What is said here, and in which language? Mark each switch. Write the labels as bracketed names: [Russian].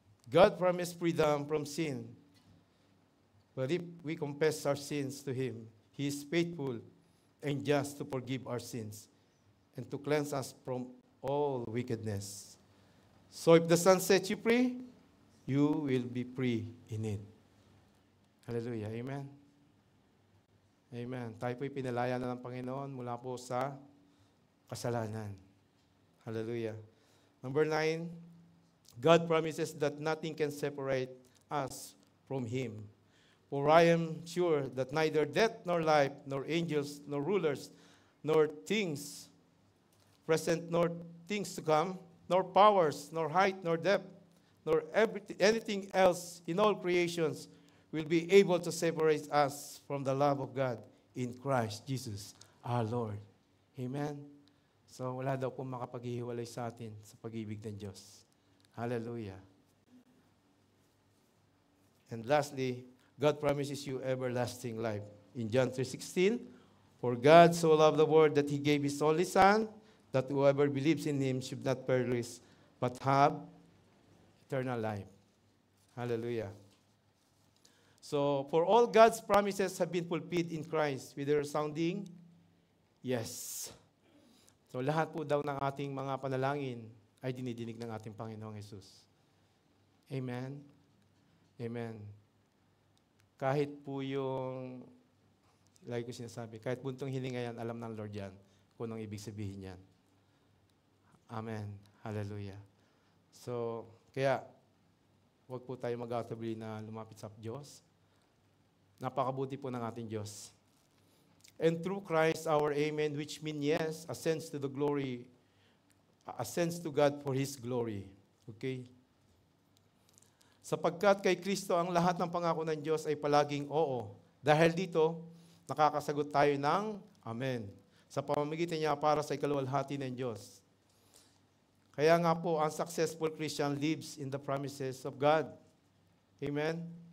[English] God promised freedom from sin. But if we confess our sins to Him, He is faithful and just to forgive our sins and to cleanse us from all wickedness. So if the Son sets you free, you will be free in it. Hallelujah. Amen. Amen. [Filipino] Tayo po'y pinalaya na ng Panginoon mula po sa kasalanan. [English] Hallelujah. Number 9, God promises that nothing can separate us from Him. For I am sure that neither death nor life, nor angels, nor rulers, nor things present, nor things to come, nor powers, nor height, nor depth, nor anything else in all creations will be able to separate us from the love of God in Christ Jesus, our Lord. Amen? [Filipino] So, wala daw pong makapaghihiwalay sa atin sa pag-ibig ng Diyos. Hallelujah. [English] And lastly, God promises you everlasting life. In John 3:16, for God so loved the world that He gave His only Son, that whoever believes in Him should not perish, but have eternal life. Hallelujah. So, for all God's promises have been fulfilled in Christ, with a resounding yes. [Filipino] So, lahat po daw ng ating mga panalangin ay dinidinig ng ating Panginoong Jesus. Amen? Amen. Kahit po yung, lagi ko sinasabi, kahit buntong hilinga yan, alam ng Lord yan kung anong ibig sabihin yan. Amen. Hallelujah. So, kaya, huwag po tayo mag-autabili na lumapit sa Diyos. Napakabuti po ng ating Diyos. [English] And through Christ, our amen, which mean yes, ascends to the glory, ascends to God for His glory. Okay? [Filipino] Sapagkat kay Kristo ang lahat ng pangako ng Diyos ay palaging oo. Dahil dito, nakakasagot tayo ng Amen. Sa pamamagitan niya para sa ikaluwalhati ng Diyos. Kaya nga po, ang [English] successful Christian lives in the promises of God. [Filipino] Amen?